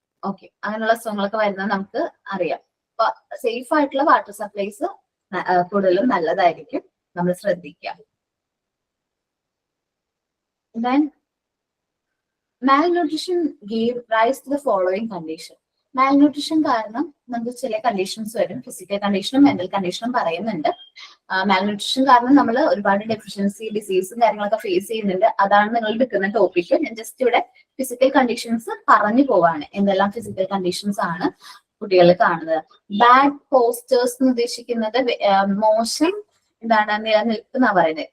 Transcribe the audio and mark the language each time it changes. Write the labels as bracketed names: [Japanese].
[Malayalam] Okay, അങ്ങനെയുള്ള അസുഖങ്ങളൊക്കെ വരുന്നത് നമുക്ക് അറിയാം. അപ്പൊ സേഫ് ആയിട്ടുള്ള വാട്ടർ സപ്ലൈസ് കൂടുതലും നല്ലതായിരിക്കും, നമ്മൾ ശ്രദ്ധിക്കാം. [English] Then malnutrition gave rise to the following condition. [Malayalam] Malnutrition കാരണം നമുക്ക് ചില കണ്ടീഷൻസ് വരും. ഫിസിക്കൽ കണ്ടീഷനും മെന്റൽ കണ്ടീഷനും പറയുന്നുണ്ട്. മാൽന്യൂട്രീഷൻ കാരണം നമ്മൾ ഒരുപാട് ഡെഫിഷ്യൻസി ഡിസീസും കാര്യങ്ങളൊക്കെ ഫേസ് ചെയ്യുന്നുണ്ട്. അതാണ് നിങ്ങൾ എടുക്കുന്ന ടോപ്പിക്. ഞാൻ ജസ്റ്റ് ഇവിടെ ഫിസിക്കൽ കണ്ടീഷൻസ് പറഞ്ഞു പോവാണ്. എന്തെല്ലാം ഫിസിക്കൽ കണ്ടീഷൻസ് ആണ് കുട്ടികളിൽ കാണുന്നത്. ബാഡ് പോസ്റ്റേഴ്സ് എന്ന് ഉദ്ദേശിക്കുന്നത് മോശം നിലനിൽപ്പ് പറയുന്നത്.